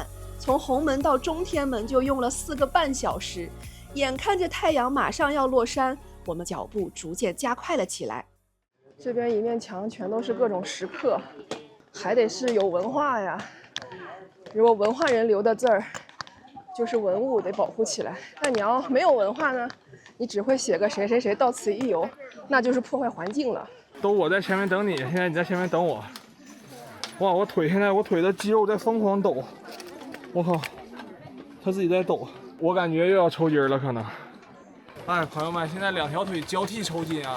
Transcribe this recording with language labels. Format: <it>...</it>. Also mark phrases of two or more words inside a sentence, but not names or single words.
<zh>從紅門到中天門就用了4個半小時，眼看着太陽馬上要落山，我們腳步逐漸加快了起來。這邊一面牆全都是各種石刻，還得是有文化呀。如果文化人留的字兒，就是文物，得保護起來。但你要沒有文化呢，你只會寫個誰誰誰到此一遊，那就是破壞環境了。都我在前面等你，現在你在前面等我。哇，我腿的肌肉在瘋狂抖。我靠，他自己在抖，我感覺又要抽筋了，可能。哎，朋友們，現在2條腿交替抽筋啊！</zh>